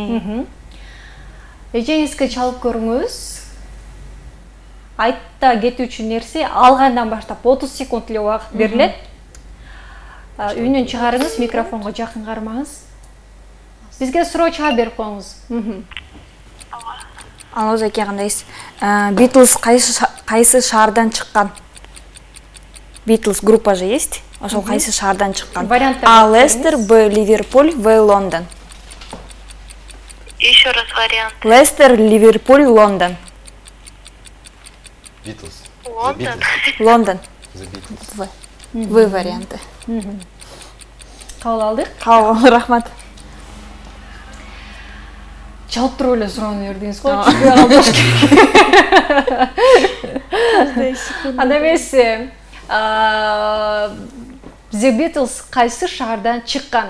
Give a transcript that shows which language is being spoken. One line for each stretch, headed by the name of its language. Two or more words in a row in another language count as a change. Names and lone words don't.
Kyrgyz: Эжеңизге чалып көрүңүз. Айтта кетүүчү нерсе алгандан баштап 30 секунд эле убакыт берилет. Үнүн чыгарыңыз, микрофонго жакын кармаңыз. Бизге суроо чыга берип коюңуз. Алоз эке, кандайсыз? Beatles кайсы шаардан чыккан?
Russian: Beatles группа же есть?
Kyrgyz: Ошол кайсы шаардан чыккан? А. Лестер, Б. Ливерпуль, В. Лондон.
Russian: Еще раз вариант.
Kyrgyz: Лестер, Ливерпуль, Лондон. Beatles. Лондон. Лондон. The Beatles.
Russian: В. В варианты.
Kyrgyz: Кабыл алдык. Кабыл, рахмат. Чалып туруп эле суроону бердиңиз го. Түшпөй калдыш. Анда эмес, The Beatles кайсы шаардан чыккан?